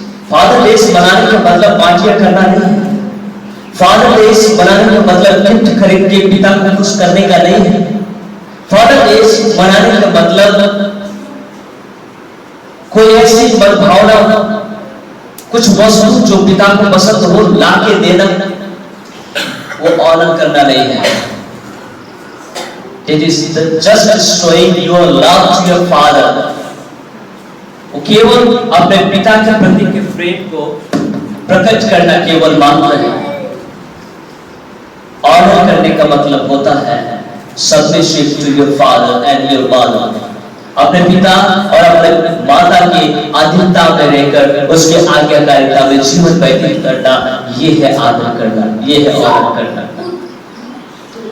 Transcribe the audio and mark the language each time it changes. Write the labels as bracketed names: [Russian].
[Hindi] Fatherless बनाने का मतलब पार्टियां करना नहीं है। फादरलेस बनाने का मतलब गिफ्ट खरीद के पिता को खुश करने का नहीं है। फादरलेस बनाने का मतलब कोई ऐसी भावना, कुछ वस्तु जो पिता को पसंद हो ला के देना, वो ऑनर करना नहीं है। [English] It is just showing your love to your father. [Hindi] वो केवल अपने पिता के प्रति के प्रेम को प्रकट करना केवल मात्र है। ऑनर करने का मतलब होता है [English] submission to your father and your mother. [Hindi] अपने पिता और अपने माता की अधीनता में रहकर उसके आज्ञाकारिता में जीवन व्यतीत करना, ये है आदर करना, ये है ऑनर करना।